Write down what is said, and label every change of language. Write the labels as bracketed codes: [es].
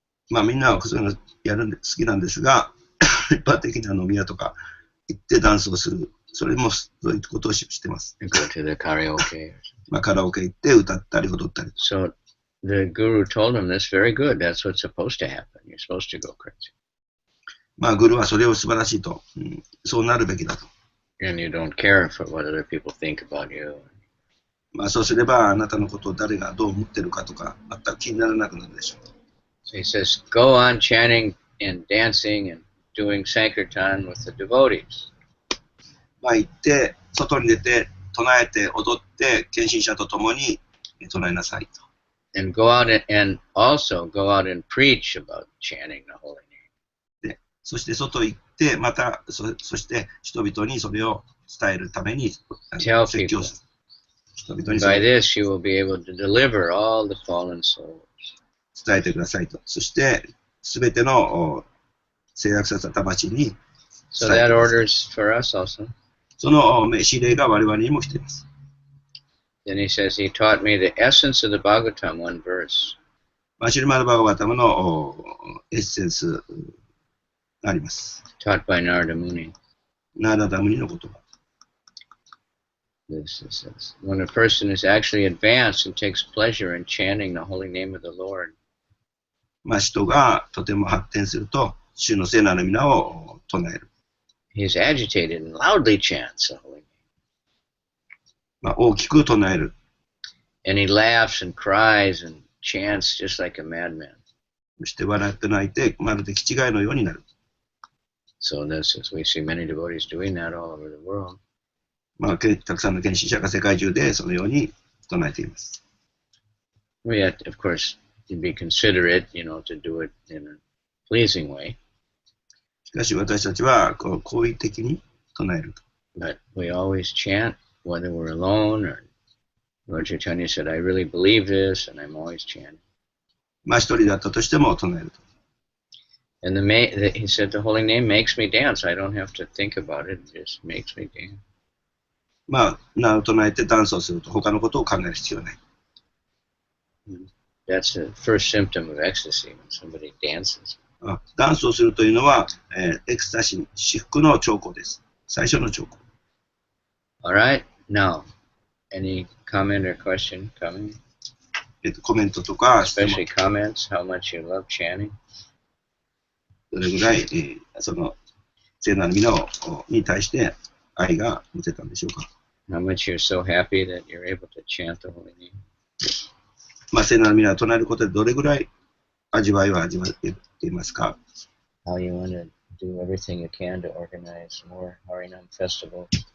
[ja] まあみんなはそういうのやるんで好きなんですが、一般的な飲み屋とか行ってダンスをする。それもそういうことをしてます。 [en] Go to the karaoke or something. [ja] まあカラオケ行って歌ったり踊ったり。 [en] So the guru told him that's very good. That's what's supposed to happen. You're supposed to go crazy. [ja] まあグルはそれを素晴らしいと、そうなるべきだと。 [en] And you don't care for what other people think about you. [ja] まあそうすればあなたのことを誰がどう思ってるかとか全く気にならなくなるでしょう。 [en] So he says, go on chanting and dancing and doing Sankirtan with the devotees. [ja] まあ行って外に出て唱えて踊って献身者と共に唱えなさいと。 [en] And go out and also go out and preach about chanting the holy name. [ja] で、そして外行ってまたそして人々にそれを伝えるために説教する。人々に [en] By this you will be able to deliver all the fallen souls. [ja] 伝えてくださいと。そしてすべての制約された魂に [en] So that orders for us also. [ja] その指令が我々にも来ています。 [en] Then he says he taught me the essence of the Bhagavatam, one verse. [ja] シルマルバガバタムのエッセンスがあります。 [en] Taught by Narada Muni. [ja] ナラダムニの言葉。 [en] This is when a person is actually advanced and takes pleasure in chanting the holy name of the Lord. [ja] まあ、人がとても発展すると、主の聖なる皆を唱える。 [en] He is agitated and loudly chants the holy name. [ja] まあ、大きく唱える。 [en] And he laughs and cries and chants just like a madman. [ja] そして笑って泣いて、まるで気違いのようになる。 [en] So this is, we see many devotees doing that all over the world. [ja] まあ、たくさんの献身者が世界中でそのように唱えています。 [en] We have to, of course, to be considerate, to do it in a pleasing way. [ja] しかし私たちは好意的に唱える。 [en] But we always chant, whether we're alone or Lord Chaitanya said, I really believe this, and I'm always chanting. [ja] まあ一人だったとしても唱えると。 [en] And he said, the holy name makes me dance. I don't have to think about it. It just makes me dance. [ja] まあ、名を唱えてダンスをすると他のことを考える必要はない。 [en] That's the first symptom of ecstasy, when somebody dances. [ja] ダンスをするというのは、エクスタシー、至福の兆候です。最初の兆候。 [en] All right, now, any comment or question coming? [ja] コメントとか、 [en] Especially comments, how much you love chanting? [ja] どれぐらい、その聖なる皆に対して愛が持てたんでしょうか。 [en] How much you're so happy that you're able to chant the holy name? [ja] まあ、聖なる皆を唱えることでどれぐらい味わいを味わっていますか。 [en] How you want to do everything you can to organize more Harinam festivals?